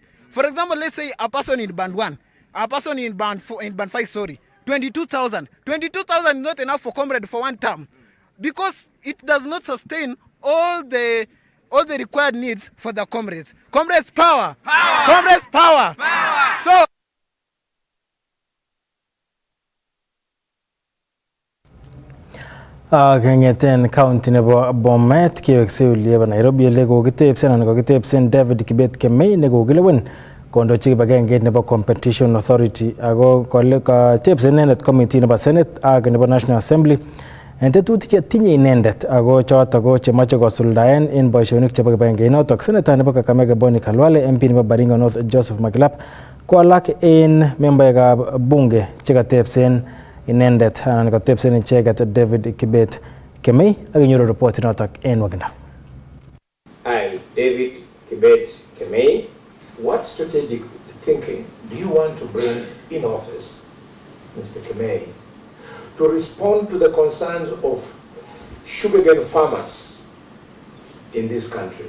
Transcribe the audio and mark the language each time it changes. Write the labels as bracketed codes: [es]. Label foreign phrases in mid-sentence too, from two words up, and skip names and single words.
[en] For example, let's say a person in Band 1, a person in Band 5, 22,000. 22,000 is not enough for comrade for one term, because it does not sustain all the required needs for the comrades. Comrades power! Power! Comrades power! Power! So [sgc] kengeten county nebo Bomet kewekse ulieba Nairobi ele kokitebsen anan kokitebsen David Kibet Kemei nekokilewen kondochi kibagengeit nebo Competition Authority ako katebsen inendet committee nebo Senate ak nebo National Assembly en tetutik chetinye inendet ako choto ko chemoche kosuldaen en boisionik chebo kibagengeinotok. Senator nebo Kakamega Boni Khalwale, MP nebo Baringo North Joseph Makilap ko alak en membaekab bunge chekatebsen inendet anan katebsen icheget David Kibet Kemei ak inyoru report inotok en wakinda. [en] I debate Kemei. What strategic thinking do you want to bring in office, Mr. Kemei, to respond to the concerns of sugarcane farmers in this country?